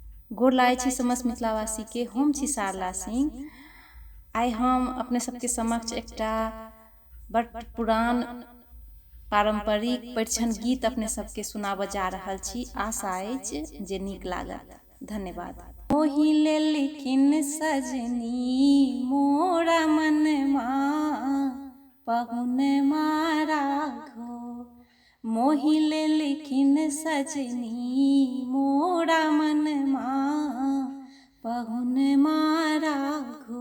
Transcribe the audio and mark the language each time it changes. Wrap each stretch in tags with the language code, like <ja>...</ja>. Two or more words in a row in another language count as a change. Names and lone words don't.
<mai>गोर लागै छी समस्त मिथिलावासी के। हम छी सारला सिंह। आइ हम अपने सबके समक्ष एकटा बड़ पुरान पारंपरिक परिछन गीत अपने सबके सुनाबऽ जा रहल छी। आशा अछि जे नीक लागत। धन्यवाद। मोहि लेलखिन सजनी मोरा मनमा पहुन मारा घो। मोहि लेलखिन सजनी मोरा मनमा पहुन मारा घो।</mai>